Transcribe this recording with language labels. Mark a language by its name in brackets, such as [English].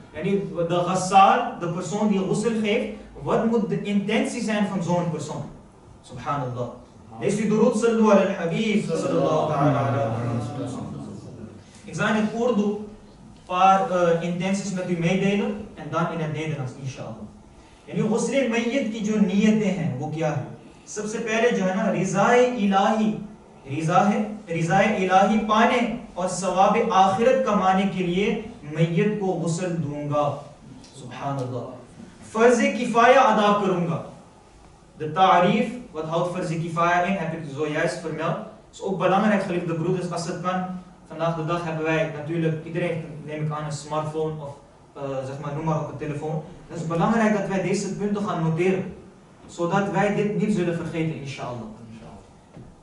[Dutch] En de ghassal, de persoon die ghusl geeft, wat moet de intentie zijn van zo'n persoon? Subhanallah. Lees u durud [Arabic] sallu ala al-Habib sallallahu ta'ala ala Muhammad. [Dutch] Ik zal in het Urdu een paar intenties met u meedelen en dan in het Nederlands, inshallah. [Urdu] یعنی غسل میت کی جو نیتیں ہیں وہ کیا ہے؟ سب سے پہلے جو ہے نا رضائے الہی پانے اور ثواب آخرت کمانے کے لیے میت کو غسل دوں گا. سبحان اللہ. فرض کفایہ ادا کروں گا. [Dutch] De ta'arif, wat houdt farz kifaya in, heb ik zojuist vermeld. Dat is ook belangrijk, geliefde broeders, als het kan. Vandaag de dag hebben wij natuurlijk, iedereen neem ik aan een smartphone of zeg maar, noem maar op een telefoon. Het is belangrijk dat wij deze punten gaan noteren. Zodat wij dit niet zullen vergeten, inshallah.